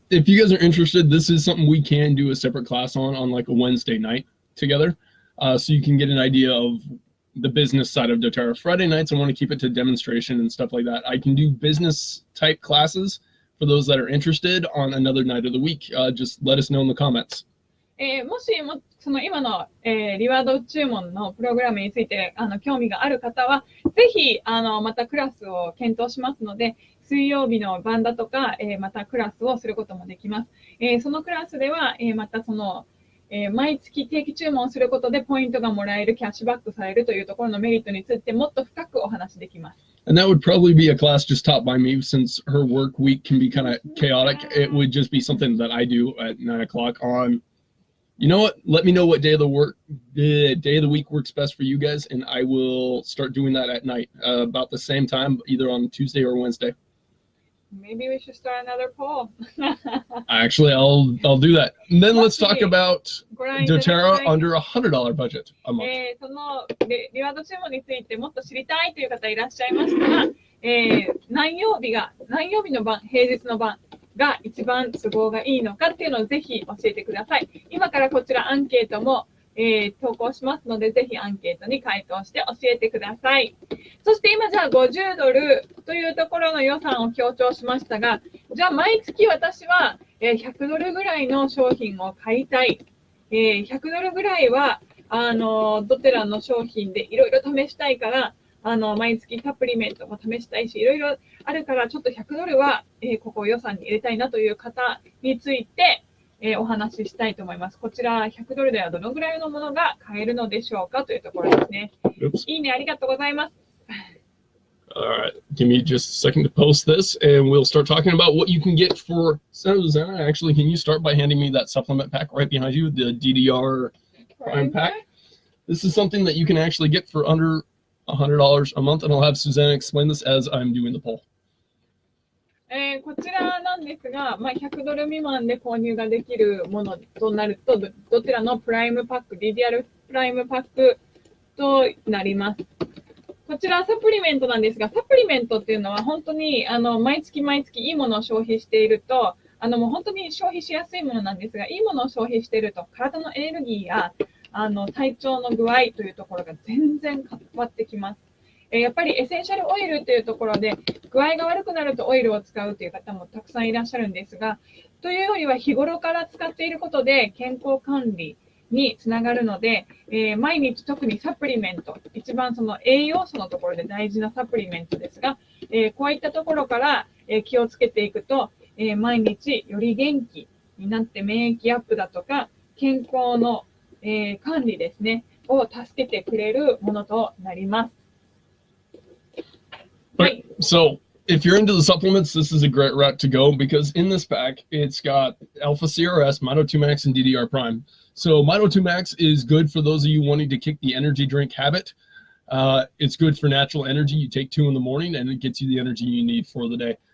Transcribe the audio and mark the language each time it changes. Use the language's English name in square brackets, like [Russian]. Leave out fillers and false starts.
[English] If you guys are interested, this is something we can do a separate class on like a Wednesday night together. So you can get an idea of the business side of doTERRA. Friday nights, I want to keep it to demonstration and stuff like that. I can do business type classes for those that are interested on another night of the week. Just let us know in the comments. [Japanese] もしもその今の、リワード注文のプログラムについて興味がある方は、ぜひまたクラスを検討しますので、水曜日の晩だとか、またクラスをすることもできます。そのクラスでは、またその、毎月定期注文することでポイントがもらえる、キャッシュバックされるというところのメリットについてもっと深くお話しできます。 [English] And that would probably be a class just taught by me, since her work week can be kind of chaotic. It would just be something that I do at 9 o'clock on. You know what? Let me know what day of the week works best for you guys, and I will start doing that at night, about the same time, either on Tuesday or Wednesday. Maybe we should start another poll. Actually, I'll do that. And then let's talk about doterra under $100 budget a month. [Japanese] そのリワード注文についてもっと知りたいという方いらっしゃいましたら、何曜日の晩、平日の晩が一番都合がいいのかっていうのをぜひ教えてください。今からこちらアンケートも、投稿しますので、ぜひアンケートに回答して教えてください。そして今じゃあ50ドルというところの予算を強調しましたが、じゃあ毎月私は100ドルぐらいの商品を買いたい。 100ドルぐらいはドテラの商品でいろいろ試したいから、毎月サプリメントも試したいし、いろいろあるから、ちょっと100ドルは、ここ予算に入れたいなという方について、お話ししたいと思います。こちら100ドルではどのぐらいのものが買えるのでしょうかというところですね。いいね、ありがとうございます。 [English] All right, give me just a second to post this, and we'll start talking about what you can get for Susanna. Actually, can you start by handing me that supplement pack right behind you, the DDR Prime pack? This is something that you can actually get for under $100 a month, and I'll have Susanna explain this as I'm doing the poll. [Japanese] こちらなんですが、100ドル未満で購入ができるものとなると、どちらのプライムパック、DDR プライムパックとなります。こちらサプリメントなんですが、サプリメントっていうのは本当に毎月毎月いいものを消費していると、もう本当に消費しやすいものなんですが、いいものを消費していると、体のエネルギーや体調の具合というところが全然変わってきます。やっぱりエッセンシャルオイルというところで具合が悪くなるとオイルを使うという方もたくさんいらっしゃるんですが、というよりは日頃から使っていることで健康管理につながるので、毎日特にサプリメント、一番その栄養素のところで大事なサプリメントですが、こういったところから、気をつけていくと、毎日より元気になって免疫アップだとか健康の、管理ですねを助けてくれるものとなります。 [English] Right. So if you're into the supplements, this is a great route to go, because in this pack, it's got Alpha CRS, Mito 2 Max, and DDR Prime. So Mito 2 Max is good for those of you wanting to kick the energy drink habit. It's good for natural energy. You take 2 in the morning and it gets you the energy you need for the day.